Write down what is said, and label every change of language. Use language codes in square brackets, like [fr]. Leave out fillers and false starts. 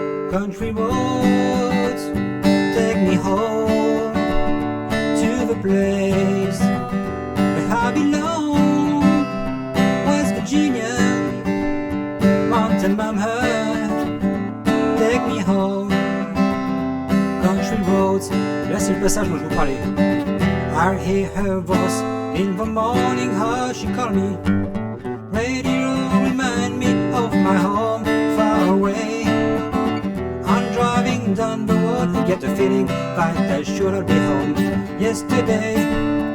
[en] Country roads, take me home to the place where I belong. West Virginia, Mountain Mama, take me home. Country roads, [fr] là c'est le passage dont je vous parlais. [en] I hear her voice in the morning, how she called me. Radio remind me of my home far away. I'm driving down the road and get a feeling that I should have been home yesterday.